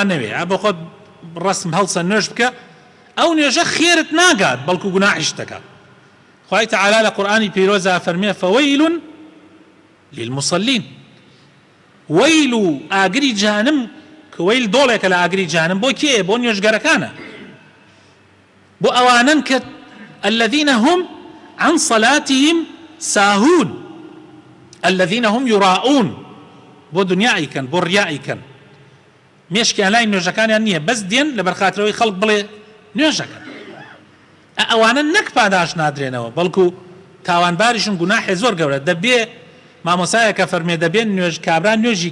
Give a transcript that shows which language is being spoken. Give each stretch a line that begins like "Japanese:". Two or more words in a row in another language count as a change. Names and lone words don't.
Central Kurdish: نەوێ بۆ خۆت ڕسم هەڵسە نوێژ بکە ئەو نوێژە خێرت ناگات بەڵکو گوناحیش دەکات خوای تەعالا لە قورئانی پیرۆزە فەرمێ
Arabic: فەوەیل للمصلین
Central Kurdish: وەیل و ئاگری جەهەنەم کە وەیل دۆڵێکە لە ئاگری جەهەنەم بۆ کێیە بۆ نوێژگەرەکانە بۆ ئەوانن کە
Arabic: الذين هم عن صلاتهم ساهون الذين هم يراؤون
Central Kurdish: بۆ دنیایکەن بۆ ڕیایکەن مێشکیان لای نوێژەکانیان نییە بەس دێن لە بەرخاترەوەی خەڵک بڵێ نوێژەکەن ئەوانە نەک پاداش نادرێنەوە بەڵکو تاوانباریشن گوناحێ زۆر گەورە دەبێ مامۆسایەکە فەرمێ دەبێن نوێژ کابرا نوێژی